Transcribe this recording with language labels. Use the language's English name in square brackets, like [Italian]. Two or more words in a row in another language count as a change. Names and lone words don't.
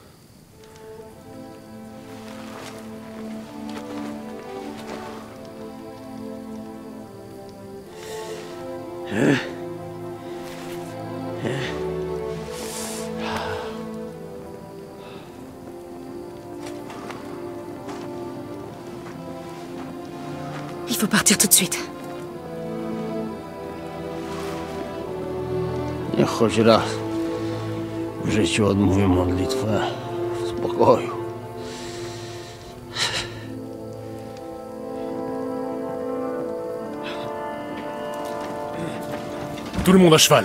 [French] Hein? Hein? Il faut partir tout de suite. [Polish] Niech choć raz w życiu odmówię modlitwę w spokoju. [French] Tout le monde à cheval.